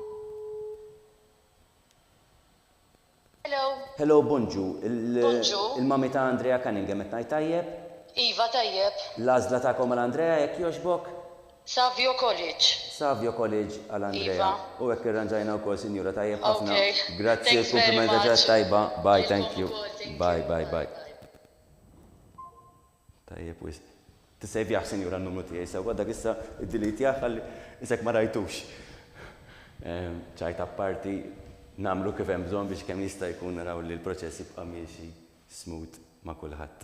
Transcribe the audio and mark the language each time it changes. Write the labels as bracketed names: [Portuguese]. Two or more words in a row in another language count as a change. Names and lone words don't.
[Maltese] Hello, bonġu. Il-mami ta' Andrea Cunningham qed ngħid tajjeb? Iva tajjeb. L-għażla tagħkom għal Andrea jekk jogħġbok? Savio College. Savio College għal Andrea. Iva. U hekk irranġajna wkoll sinjura tajjeb ħafna. Okay. Grazzi, [English] Thanks very [Maltese] komplimenta [English] much. [Maltese] ġat tajba. [English] Bye, thank you. Thank you. Bye. [Maltese] Tajjeb wis. Tissejvjaħ sinjura n-numru tiegħi sewwa dak issa id-delete ħalli isek ma rajtux. ċajt apparti nagħmlu kif hemm bżonn biex kemm jista' jkun naraw li l-proċess jibqa' miexi smooth ma' kulħadd.